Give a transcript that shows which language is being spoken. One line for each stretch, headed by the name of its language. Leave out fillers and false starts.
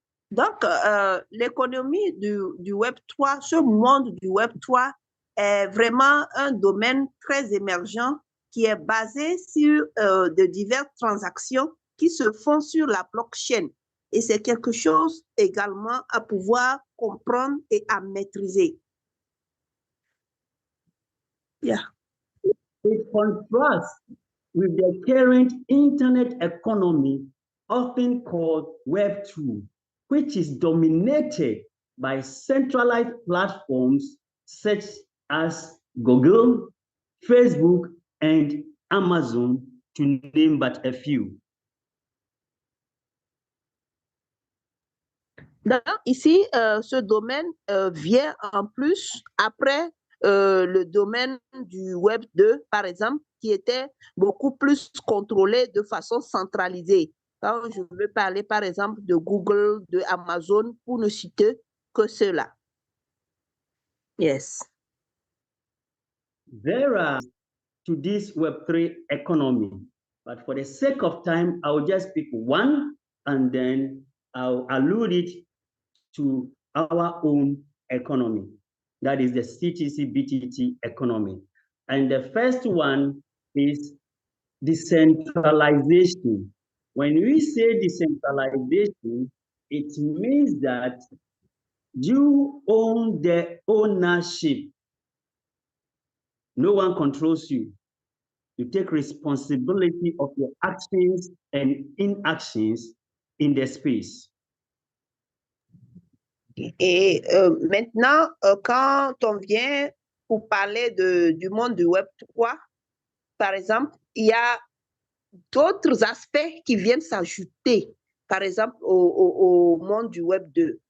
French: Donc, l'économie du Web3, ce monde du Web3 est vraiment un domaine très émergent qui est basé sur de diverses transactions qui se font sur la blockchain. Et c'est quelque chose également à pouvoir comprendre et à maîtriser.
English: Yeah. It contrasts with the current internet economy, often called Web2, which is dominated by centralized platforms such as Google, Facebook, and Amazon, to name but a few.
French: Ici, ce domaine vient en plus après le domaine du Web 2, par exemple, qui était beaucoup plus contrôlé de façon centralisée. Quand je veux parler, par exemple, de Google, de Amazon, pour ne citer que cela.
English: Yes. There are to this Web3 economy, but for the sake of time, I'll just pick one and then I'll allude it to our own economy. That is the CTC BTT economy. And the first one is decentralization. When we say decentralization, it means that you own the ownership. No one controls you. You take responsibility of your actions and inactions in the space.
French: Et maintenant, quand on vient pour parler du monde du Web 3, par exemple, il y a d'autres aspects qui viennent s'ajouter, par exemple, au monde du Web 2.